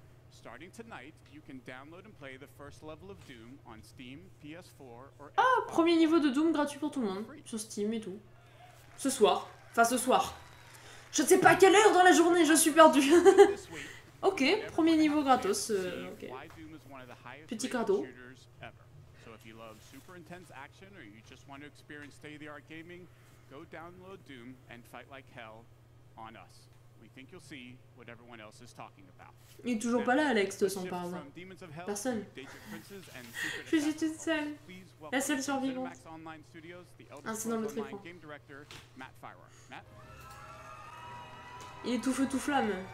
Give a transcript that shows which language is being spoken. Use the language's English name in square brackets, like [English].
[English] Starting tonight, you can download and play the first level of Doom on Steam, PS4 or [French] Ah, premier niveau de Doom gratuit pour tout le monde, sur Steam et tout. Ce soir. Enfin, ce soir. Je ne sais pas à quelle heure dans la journée, je suis perdu. Ok, premier niveau gratos. Ok. Petit cadeau. [English] So if you love super intense action or you just want to experience state-of-the-art gaming, go download Doom and fight like hell on us. We think you'll see what everyone else is talking about. [French] Il est toujours pas là, Alex, de son par hasard. Personne. Je suis toute seule. La seule survivante. Ah, c'est dans l'autre écran. Il est tout feu tout flamme.